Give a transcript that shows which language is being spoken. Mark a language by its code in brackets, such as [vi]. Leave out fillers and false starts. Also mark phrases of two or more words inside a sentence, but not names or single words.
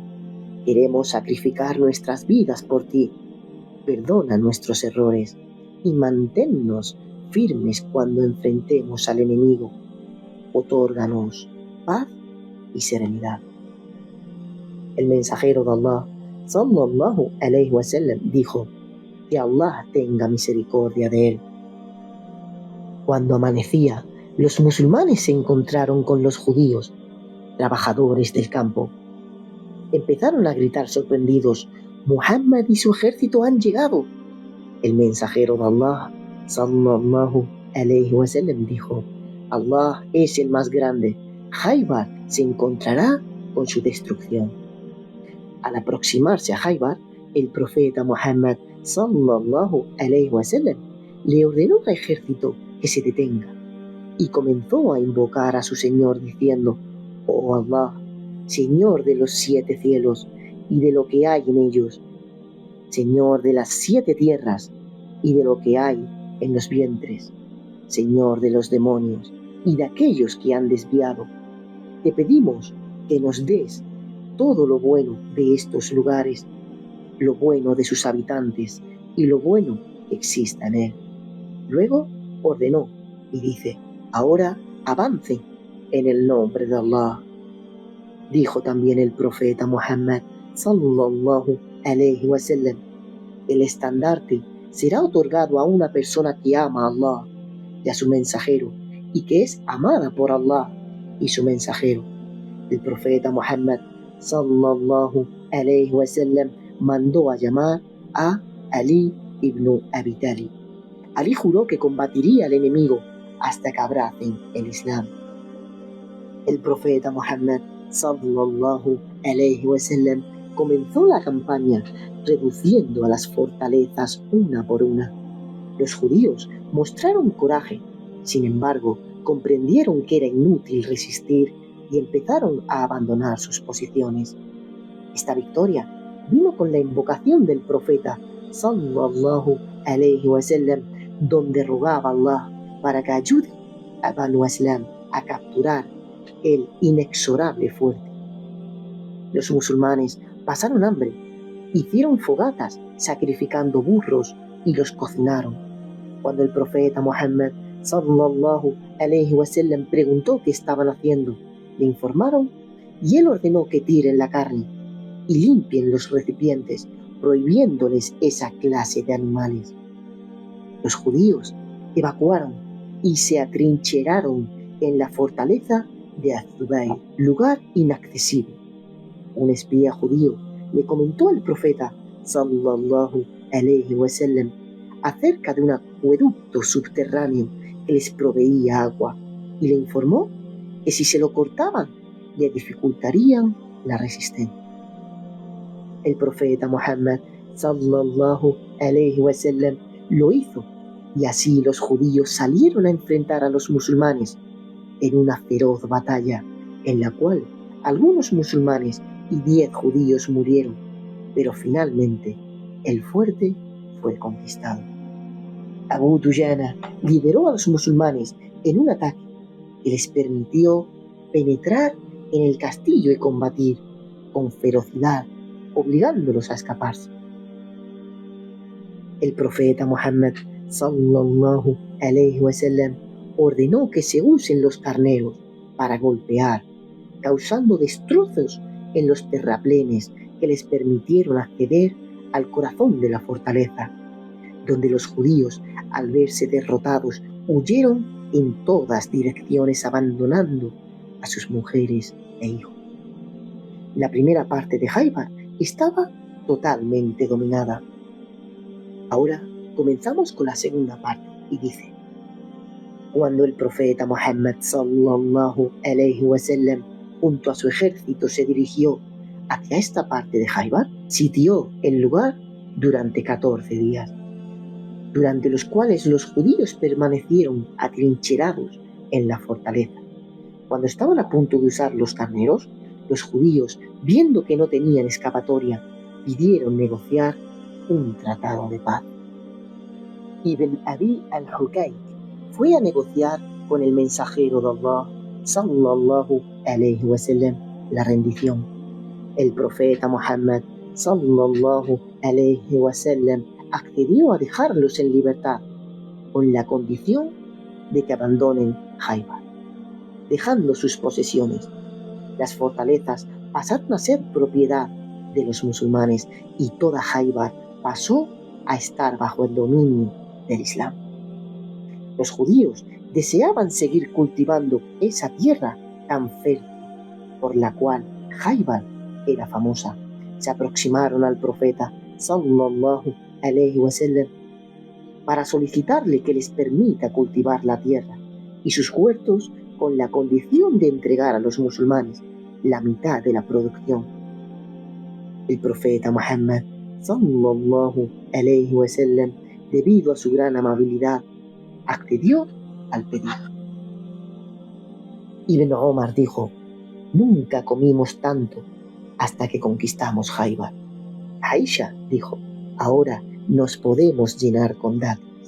[es] Queremos sacrificar nuestras vidas por ti. Perdona nuestros errores y manténnos firmes cuando enfrentemos al enemigo. Otórganos paz y serenidad. El mensajero de Allah [ar] صلى الله عليه وسلم [es] dijo: que Allah tenga misericordia de él. Cuando amanecía, los musulmanes se encontraron con los judíos, trabajadores del campo. Empezaron a gritar sorprendidos: Muhammad y su ejército han llegado. El mensajero de Allah [ar] صلى الله عليه وسلم [es] dijo: Allah es el más grande, Khaybar se encontrará con su destrucción. Al aproximarse a Khaybar, el profeta Muhammad [ar] صلى الله عليه وسلم [es] le ordenó al ejército que se detenga y comenzó a invocar a su Señor diciendo: oh Allah, Señor de los 7 cielos y de lo que hay en ellos, Señor de las 7 tierras y de lo que hay en los vientres, Señor de los demonios y de aquellos que han desviado, te pedimos que nos des todo lo bueno de estos lugares, lo bueno de sus habitantes y lo bueno que exista en él. Luego ordenó y dice: ahora avancen en el nombre de Allah. Dijo también el profeta Muhammad [ar] صلى الله عليه وسلم: [es] el estandarte será otorgado a una persona que ama a Allah y a su mensajero y que es amada por Allah y su mensajero. El profeta Muhammad [ar] صلى الله عليه وسلم [es] mandó a llamar a Ali ibn Abi Talib. Ali juró que combatiría al enemigo hasta que abracen el Islam. El profeta Muhammad [ar] صلى الله عليه وسلم [es] comenzó la campaña reduciendo a las fortalezas una por una. Los judíos mostraron coraje, sin embargo, comprendieron que era inútil resistir y empezaron a abandonar sus posiciones. Esta victoria vino con la invocación del profeta [ar] صلى الله عليه وسلم, [es] donde rogaba a Allah para que ayude a Banu Aslam a capturar el inexorable fuerte. Los musulmanes pasaron hambre, hicieron fogatas sacrificando burros y los cocinaron. Cuando el profeta Muhammad [ar] صلى الله عليه وسلم [es] preguntó qué estaban haciendo, le informaron y él ordenó que tiren la carne y limpien los recipientes, prohibiéndoles esa clase de animales. Los judíos evacuaron y se atrincheraron en la fortaleza de Az-Zubayr, lugar inaccesible. Un espía judío le comentó al profeta [ar] صلى الله عليه وسلم [es] acerca de un acueducto subterráneo que les proveía agua y le informó que si se lo cortaban le dificultarían la resistencia. El profeta Muhammad [ar] صلى الله عليه وسلم [es] lo hizo y así los judíos salieron a enfrentar a los musulmanes en una feroz batalla en la cual algunos musulmanes y 10 judíos murieron, pero finalmente el fuerte fue conquistado. Abu Dujana lideró a los musulmanes en un ataque que les permitió penetrar en el castillo y combatir con ferocidad, obligándolos a escaparse. El profeta Muhammad [ar] صلى الله عليه وسلم [es] ordenó que se usen los carneros para golpear, causando destrozos en los terraplenes que les permitieron acceder al corazón de la fortaleza, donde los judíos, al verse derrotados, huyeron en todas direcciones, abandonando a sus mujeres e hijos. La primera parte de Khaybar estaba totalmente dominada. Ahora comenzamos con la segunda parte y dice: cuando el profeta Muhammad [ar] صلى الله عليه وسلم [es] junto a su ejército se dirigió hacia esta parte de Khaybar, sitió el lugar durante 14 días, durante los cuales los judíos permanecieron atrincherados en la fortaleza. Cuando estaban a punto de usar los carneros, los judíos, viendo que no tenían escapatoria, pidieron negociar un tratado de paz. Ibn Abi al-Hukayk fue a negociar con el mensajero de Allah, [ar] صلى الله عليه وسلم, [es] la rendición. El profeta [ar] Muhammad, صلى الله عليه وسلم, [es] accedió a dejarlos en libertad, con la condición de que abandonen Khaybar, dejando sus posesiones. Las fortalezas pasaron a ser propiedad de los musulmanes y toda Khaybar pasó a estar bajo el dominio del Islam. Los judíos deseaban seguir cultivando esa tierra tan fértil por la cual Khaybar era famosa. Se aproximaron al profeta [ar] صلى الله عليه وسلم [es] para solicitarle que les permita cultivar la tierra y sus huertos, con la condición de entregar a los musulmanes la mitad de la producción. El profeta [ar] Muhammad صلى الله عليه وسلم, [es] debido a su gran amabilidad, accedió al pedido. Ibn Omar dijo: nunca comimos tanto hasta que conquistamos Khaybar. Aisha dijo: ahora nos podemos llenar con dátiles.